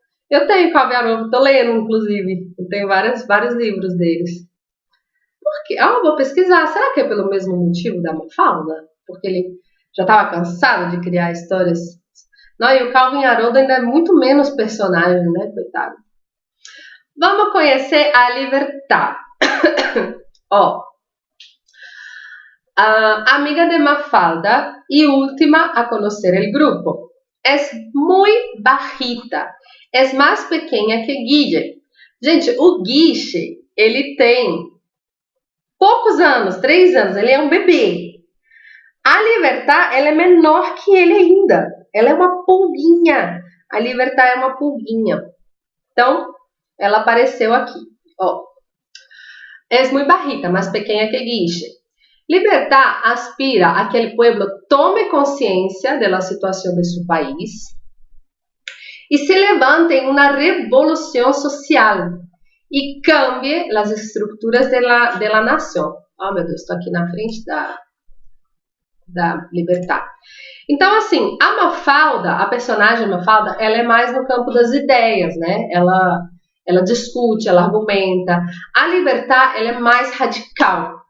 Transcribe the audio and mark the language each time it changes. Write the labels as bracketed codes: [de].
[pt] Eu tenho Calvin Haroldo, tô lendo, inclusive. Eu tenho vários livros deles. Por quê? Vou pesquisar. Será que é pelo mesmo motivo da Mafalda? Porque ele já estava cansado de criar histórias. Não, e o Calvin Haroldo ainda é muito menos personagem, né? Coitado. Vamos conhecer a Libertad. [es] Amiga de Mafalda y última a conocer el grupo. Es muy bajita. Es más pequeña que Guille. [pt] Gente, o Guiche, ele tem poucos anos, 3 anos, ele é um bebê. A Libertad, ela é menor que ele ainda. Ela é uma pulguinha. A Libertad é uma pulguinha. Então, ela apareceu aqui. Ó. [es] Es muy bajita, más pequeña que Guille. Libertad aspira a que el pueblo tome conciencia de la situación de su país y se levante en una revolución social y cambie las estructuras de la nación. [pt] Oh, meu Deus, estou aqui na frente da Libertad. Então, assim, a Mafalda, a personagem Mafalda, ela é mais no campo das ideias, né? Ela discute, ela argumenta. A Libertad, ela é mais radical.